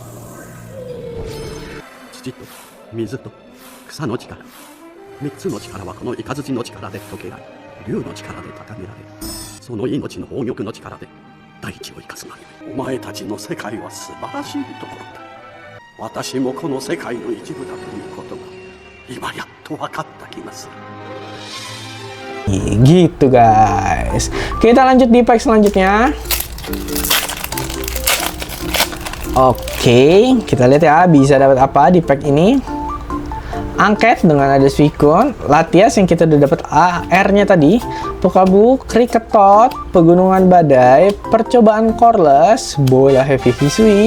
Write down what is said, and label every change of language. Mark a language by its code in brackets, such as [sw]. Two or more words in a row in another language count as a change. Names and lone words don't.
[ja] 土と水と草の力、3つの力はこのイカズチの力で解けられ、竜の力で高められ、その命の宝玉の力で大地を生かすまで。お前たちの世界は素晴らしいところだ。私もこの世界の一部だということが今やっと分かった気がする。 [id] Gitu guys. Kita lanjut di pack selanjutnya. Oke, kita lihat ya bisa dapat apa di pack ini. Angket dengan ada Suicune, Latias yang kita udah dapat AR-nya tadi, Pukabu, Kriketot, Pegunungan Badai, Percobaan Coreless, Bola Heavy Hisui.